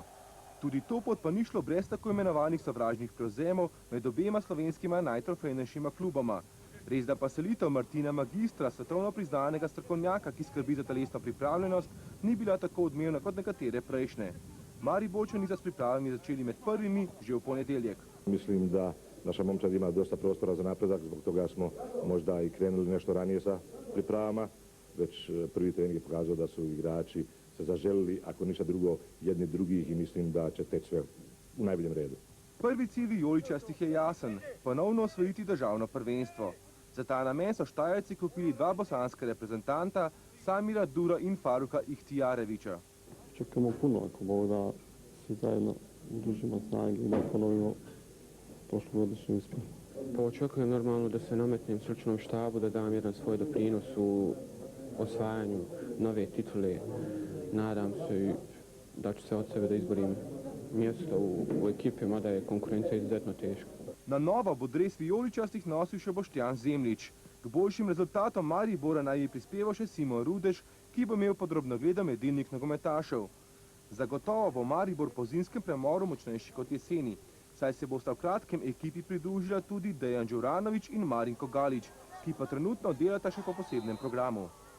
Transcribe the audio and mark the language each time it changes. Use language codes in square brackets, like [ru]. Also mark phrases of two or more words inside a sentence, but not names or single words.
[sl] Tudi to pot pa ni šlo brez tako imenovanih sovražnih prevzemov med obema slovenskima najtrofejnejšima kluboma. Res da pa selitev Martina Magistra, svetovno priznanega strokovnjaka, ki skrbi za telesno pripravljenost, ni bila tako odmevna kot nekatere prejšnje. Mariborčani so s pripravami začeli med prvimi že v ponedeljek. [hr] Mislim, da naša momčad ima dosta prostora za napredak, zbog toga smo možda i krenuli nešto ranije sa pripravama. Već prvi trening je pokazao da su igrači se zaželili, ako ništa drugo, jedni drugih i mislim da će teći sve u najboljem redu. [sl] Prvi cilj vijoličastih je jasen, ponovno osvojiti državno prvenstvo. Za ta namen so Štajerci kupili dva bosanska reprezentanta, Samira Dura in Faruka Ihtijarevića. [bs] Čekamo puno, ako Bog da svi zajedno udružimo snage i da ponovimo prošlogodišnji uspjeh. Pa očekujem normalno da se nametnem stručnom štabu, da dam jedan svoj doprinos u osvajanju nove titule. Nadam se da ću se od sebe da izborim mjesto u ekipi, mada je konkurencija izuzetno teška. [sl] Na novo bo dres vijoličastih nosil še Boštjan Zemljič. K boljšim rezultatom Maribora naj bi prispeval še Simon Rudež, ki bo imel podrobno gledom jedilnik nogometašev. Zagotovo bo Maribor po zimskem premoru močnejši kot jeseni, saj se bosta v kratkem ekipi pridružila tudi Dejan Đuranović in Marinko Galić, ki pa trenutno delata še po posebnem programu.